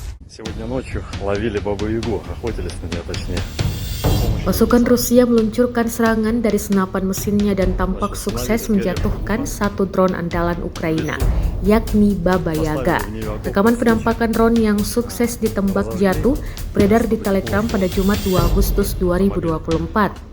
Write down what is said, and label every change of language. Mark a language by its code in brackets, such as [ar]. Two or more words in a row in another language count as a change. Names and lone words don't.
[ru] Сегодня ночью ловили Бабу-Ягу, охотились на нее точнее. [id] Pasukan Rusia meluncurkan serangan dari senapan mesinnya dan tampak sukses menjatuhkan satu drone andalan Ukraina, yakni Baba Yaga. Rekaman penampakan drone yang sukses ditembak jatuh beredar di Telegram pada Jumat 2 Agustus 2024.